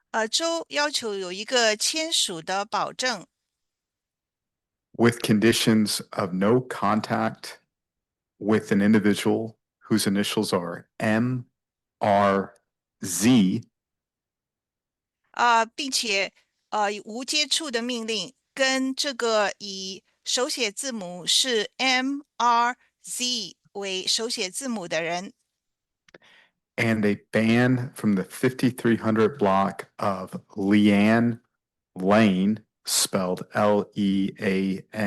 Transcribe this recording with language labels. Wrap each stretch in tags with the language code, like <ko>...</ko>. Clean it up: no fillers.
<zh>州要求有一个签署的保证，</zh> <en>with conditions of no contact with an individual whose initials are M, R, Z.</en> <zh>并且无接触的命令跟这个以手写字母是 MRZ 为手写字母的人，</zh> <en>and a ban from the 5300 block of Leanne Lane, spelled Leanne.</en>